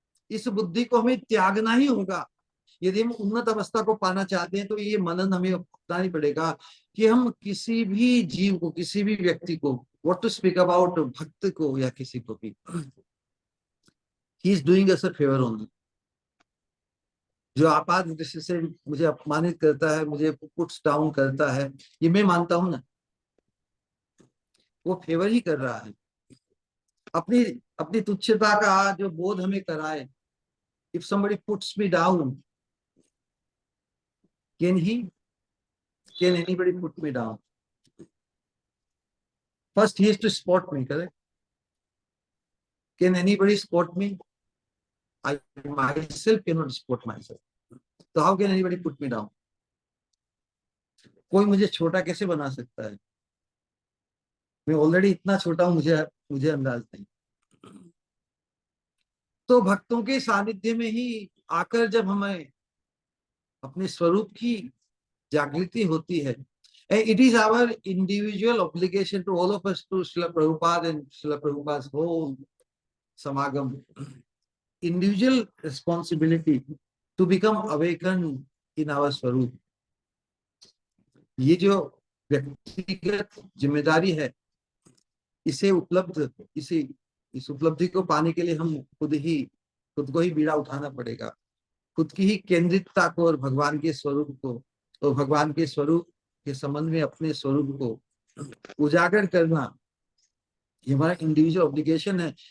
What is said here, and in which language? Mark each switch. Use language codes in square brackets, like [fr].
[hi] इस बुद्धि को हमें त्यागना ही होगा। यदि हम उन्नत अवस्था को पाना चाहते हैं तो ये मनन हमें अपनाना ही पड़ेगा कि हम किसी भी जीव को, किसी भी व्यक्ति को, [en] what to speak about [hi] भक्त को या किसी को भी, [en] He is doing us a favour only. [hi] जो आपात दृष्टि से मुझे अपमानित करता है, मुझे [en] puts down [hi] करता है, ये मैं मानता हूं ना, वो फेवर ही कर रहा है। अपनी अपनी तुच्छता का जो बोध हमें कराए। [en] If somebody puts me down, can anybody put me down? First he has to spot me, correct? Can anybody spot me? I myself cannot spot myself. So how can anybody put me down? [hi] कोई मुझे छोटा कैसे बना सकता है? मैं already इतना छोटा हूं, मुझे मुझे अंदाज नहीं। तो भक्तों के सानिध्य में ही आकर जब हमें अपने स्वरूप की जागृति होती है, [en] it is our individual obligation to all of us, to Srila Prabhupada and Srila Prabhupada's whole samagam, individual responsibility to become awakened in our swarup. [hi] ये जो व्यक्तिगत जिम्मेदारी है, इसे उपलब्ध इस उपलब्धि को पाने के लिए हम खुद को ही बीड़ा उठाना पड़ेगा। खुद की ही केंद्रितता को और भगवान के स्वरूप को, और भगवान के स्वरूप के संबंध में अपने स्वरूप को उजागर करना, ये हमारा [en] individual obligation [hi] है।